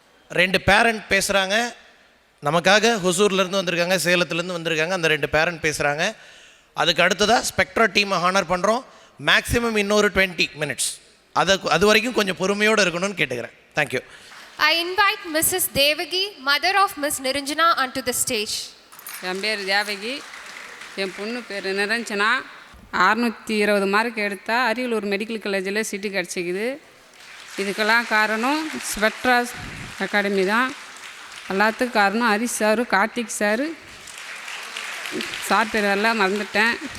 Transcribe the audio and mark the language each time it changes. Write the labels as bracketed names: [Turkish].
[Tamil] 2 parent பேசுகிறாங்க நமக்காக, ஹொசூர்லேருந்து வந்திருக்காங்க, சேலத்துலேருந்து வந்திருக்காங்க. அந்த 2 பேரண்ட் பேசுகிறாங்க. அதுக்கு அடுத்ததாக ஸ்பெக்ட்ரா டீமை ஹானர் பண்ணுறோம். மேக்ஸிமம் இன்னொரு 20 minutes. அது வரைக்கும் கொஞ்சம் பொறுமையோடு இருக்கணும்னு கேட்டுக்கிறேன். [English] Thank you. I invite Mrs. Devagi, mother of Miss Niranjana, onto the stage. [Tamil] என் பேர் தேவகி, என் பொண்ணு பேர் நிரஞ்சனா. 620 மார்க் எடுத்தால் அரியலூர் மெடிக்கல் காலேஜில் சீட்டு கிடச்சிக்குது. இதுக்கெல்லாம் காரணம் ஸ்பெக்ட்ரா அகாடமி தான். எல்லாத்துக்கும் காரணம் Harish sir, Karthik sir, sir பேர் எல்லாம் மறந்துட்டேன்.